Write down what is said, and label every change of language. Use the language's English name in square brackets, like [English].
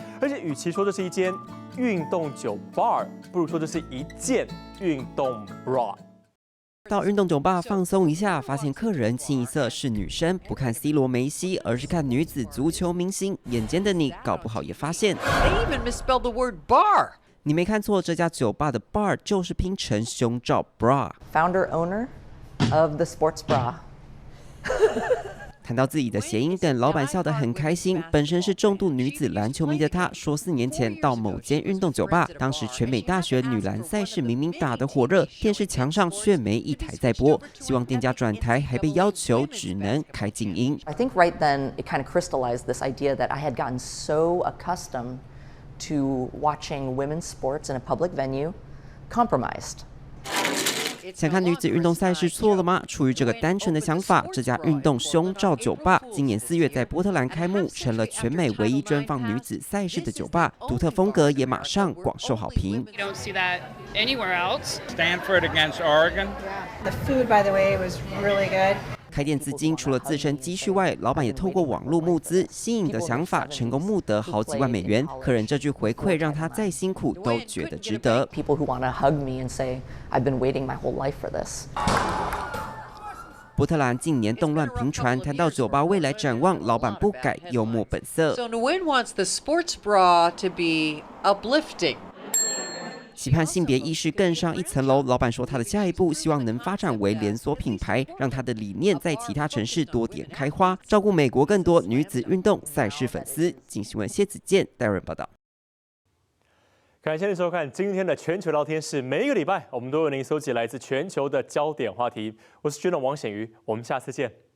[Chinese] 而且，与其说这是一间运动酒 bar， 不如说这是一件运动 bra。到运动酒吧放松一下，发现客人清一色是女生，不看 C 罗、梅西，而是看女子足球明星。眼尖的你，搞不好也发现 [English] They even misspelled the word bar. [Chinese] 你没看错，这家酒吧的 bar 就是拼成胸罩 bra。 [English] Founder owner of the sports bra. [Chinese] 谈到自己的谐音梗，老板笑得很开心。本身是重度女子篮球迷的他，说4年前到某间运动酒吧，当时全美大学女篮赛事明明打得火热，电视墙上却没一台在播，希望店家转台，还被要求只能开静音。 [English] I think right then it kind of crystallized this idea that I had gotten so accustomed to watching women's sports in a public venue, compromised. [Chinese] 想看女子运动赛事错了吗？出于这个单纯的想法，这家运动胸罩酒吧今年4月在波特兰开幕，成了全美唯一专放女子赛事的酒吧，独特风格也马上广受好评。 [English] You don't see that anywhere else. Stanford against Oregon. The food, by the way, was really good. [Chinese] 开店资金除了自身积蓄外，老板也透过网络募资，新颖的想法成功募得好几万美元。客人这句回馈让他再辛苦都觉得值得。 [English] People who want to hug me and say, "I've been waiting my whole life for this." [Chinese] 波特兰近年动乱频传，谈到酒吧未来展望，老板不改幽默本色。 [English] So Nguyen wants the sports bra to be uplifting. [Chinese] 期盼性别意识更上一层楼。老板说，他的下一步希望能发展为连锁品牌，让他的理念在其他城市多点开花，照顾美国更多女子运动赛事粉丝。经新闻谢子健、戴润报道。感谢您收看今天的全球聊天室。每一个礼拜，我们都为您搜集来自全球的焦点话题。我是军人王显瑜，我们下次见。